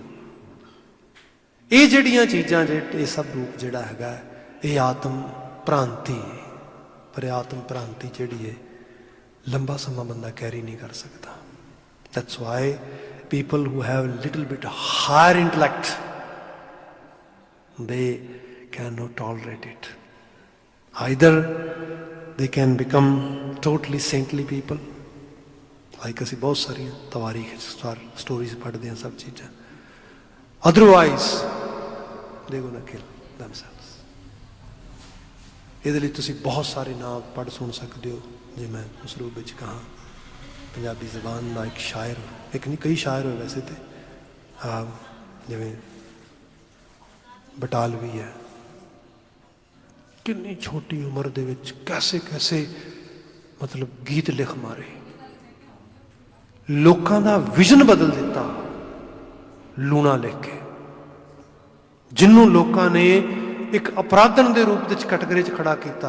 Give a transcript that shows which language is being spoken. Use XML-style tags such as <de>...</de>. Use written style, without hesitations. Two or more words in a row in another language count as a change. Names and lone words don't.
<pa>ਇਹ ਜਿਹੜੀਆਂ ਚੀਜ਼ਾਂ, ਇਹ ਸਭ ਰੂਪ ਜਿਹੜਾ ਹੈਗਾ, ਇਹ ਆਤਮ ਭ੍ਰਾਂਤੀ। ਪਰ ਆਤਮ ਭ੍ਰਾਂਤੀ ਜਿਹੜੀ ਹੈ ਲੰਬਾ ਸਮਾਂ ਬੰਦਾ ਕੈਰੀ ਨਹੀਂ ਕਰ ਸਕਦਾ।</pa> <en>That's why people who have little bit higher intellect, they cannot tolerate it. Either they can become totally saintly people, like</en> <pa>ਅਸੀਂ ਬਹੁਤ ਸਾਰੀਆਂ ਤਵਾਰੀਖ ਸਟੋਰੀਜ਼ ਪੜ੍ਹਦੇ ਹਾਂ, ਸਭ ਚੀਜ਼ਾਂ।</pa> <en>otherwise they gonna kill themselves.</en> <pa>ਇਹਦੇ ਲਈ ਤੁਸੀਂ ਬਹੁਤ ਸਾਰੇ ਨਾਮ ਪੜ੍ਹ ਸੁਣ ਸਕਦੇ ਹੋ। ਜੇ ਮੈਂ ਉਸ ਰੂਪ ਵਿੱਚ ਕਹਾਂ, ਪੰਜਾਬੀ ਜ਼ਬਾਨ ਦਾ ਇੱਕ ਸ਼ਾਇਰ, ਇੱਕ ਨਹੀਂ ਕਈ ਸ਼ਾਇਰ ਹੋਏ ਵੈਸੇ ਤੇ, ਜਿਵੇਂ ਬਟਾਲਵੀ ਹੈ। ਕਿੰਨੀ ਛੋਟੀ ਉਮਰ ਦੇ ਵਿੱਚ ਕੈਸੇ ਕੈਸੇ ਮਤਲਬ ਗੀਤ ਲਿਖ ਮਾਰੇ, ਲੋਕਾਂ ਦਾ ਵਿਜ਼ਨ ਬਦਲ ਦਿੱਤਾ ਲੂਣਾ ਲਿਖ ਕੇ, ਜਿਹਨੂੰ ਲੋਕਾਂ ਨੇ ਇੱਕ ਅਪਰਾਧਨ ਦੇ ਰੂਪ ਵਿੱਚ ਕੈਟਾਗਰੀ 'ਚ ਖੜਾ ਕੀਤਾ।</pa>